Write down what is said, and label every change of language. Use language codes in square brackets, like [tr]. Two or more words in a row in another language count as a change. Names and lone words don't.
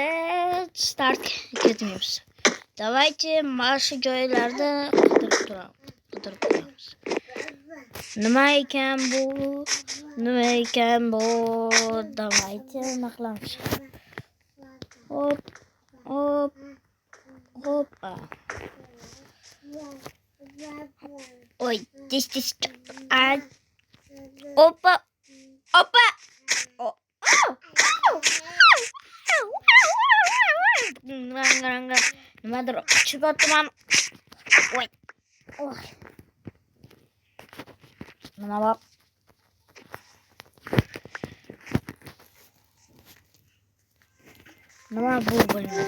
[uz] Start ketmaymiz. Давайте mana shu joylarda qidirib turamiz. Nima ekan bu? Давайте naqlamiz. Hop. Hoppa. [ru] Ой, здесь. Опа. [uz] Nimadir chiqyapman. Voy. Nima bor? Nima bu bilmadim.